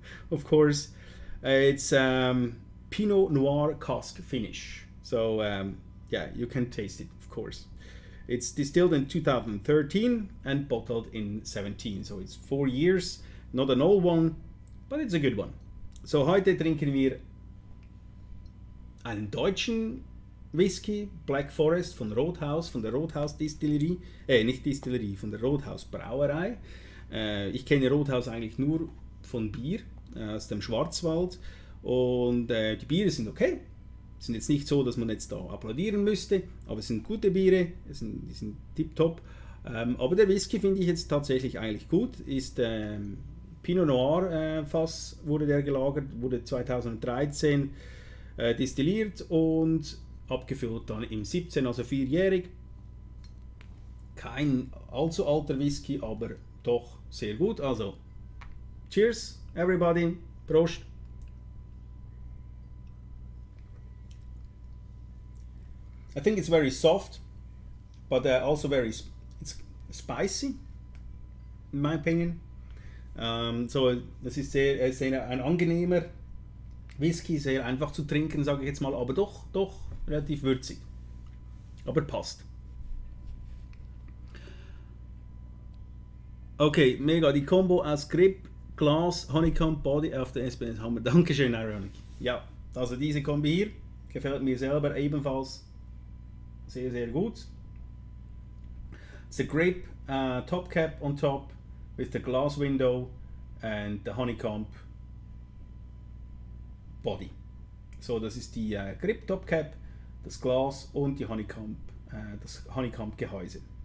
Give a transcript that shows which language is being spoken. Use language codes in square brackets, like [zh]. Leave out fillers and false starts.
[en] Of course, it's Pinot Noir cask finish. So yeah, you can taste it, of course. It's distilled in 2013 and bottled in 2017. So it's 4 years, not an old one, but it's a good one. [de] So heute trinken wir einen deutschen Whisky, Black Forest von der Roadhouse Distillerie, nicht Distillerie, von der Roadhouse Brauerei. Ich kenne Rothaus eigentlich nur von Bier, aus dem Schwarzwald. Und die Biere sind okay. Sind jetzt nicht so, dass man jetzt da applaudieren müsste, aber es sind gute Biere, die sind tipptopp. Aber der Whisky finde ich jetzt tatsächlich eigentlich gut. Ist Pinot Noir Fass wurde der gelagert, wurde 2013 destilliert und abgefüllt dann im 17, also 4-jährig. Kein allzu alter Whisky, aber doch sehr gut. [en] Also, cheers, everybody, Prost. I think it's very soft, but also it's spicy, in my opinion. [de] So, das ist sehr ein angenehmer Whisky, sehr einfach zu trinken, sage ich jetzt mal, aber doch relativ würzig. Aber passt. Okay, mega, die Combo aus Grip, Glas, Honeycomb, Body auf der SBS haben wir. Dankeschön, Ironic. Ja, also diese Kombi hier gefällt mir selber ebenfalls sehr, sehr gut. [en] It's a Grip top cap on top with the glass window and the Honeycomb Body. [de] So, das ist die Grip Top Cap, das Glas und die Honeycomb, das Honeycomb Gehäuse.